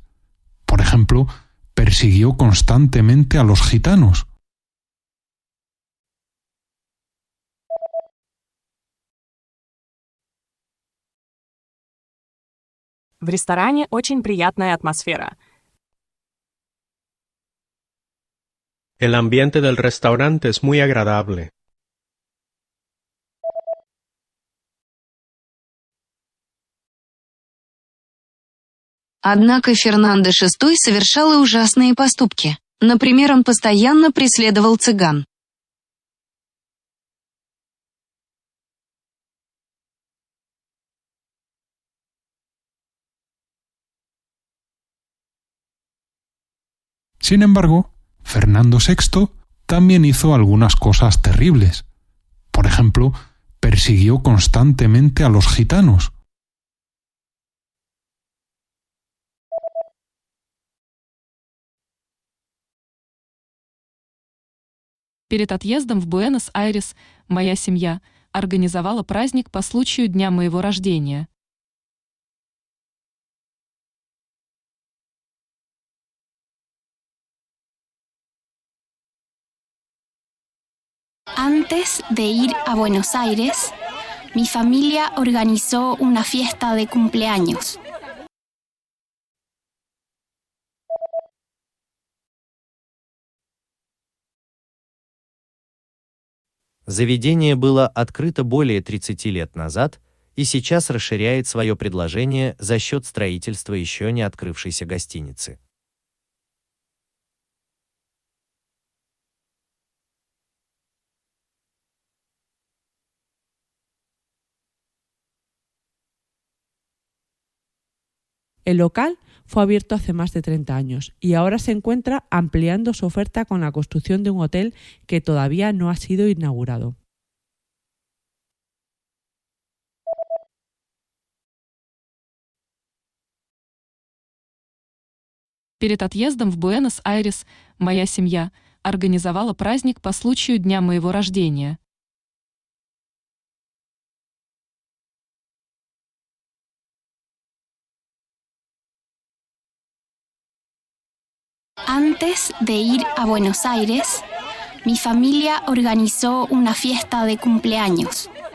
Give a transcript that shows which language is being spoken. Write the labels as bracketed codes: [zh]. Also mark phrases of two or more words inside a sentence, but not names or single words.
[es] Por ejemplo, persiguió constantemente a los gitanos. [ru] В ресторане очень приятная атмосфера. [es] El ambiente del restaurante es muy agradable. [ru] Однако Фернандо VI совершал и ужасные поступки. Например, он постоянно преследовал цыган. [es] Sin embargo, Fernando VI también hizo algunas cosas terribles. Por ejemplo, persiguió constantemente a los gitanos. [ru] Перед отъездом в Буэнос-Айрес моя семья организовала праздник по случаю дня моего рождения. [es] Antes de ir a Buenos Aires, mi familia organizó una fiesta de cumpleaños. [ru] Заведение было открыто более 30 лет назад и сейчас расширяет свое предложение за счет строительства еще не открывшейся гостиницы. [es] El local fue abierto hace más de 30 años y ahora se encuentra ampliando su oferta con la construcción de un hotel que todavía no ha sido inaugurado. [ru] Перед отъездом в Буэнос-Айрес моя семья организовала праздник по случаю дня моего рождения. [es] Antes de ir a Buenos Aires, mi familia organizó una fiesta de cumpleaños.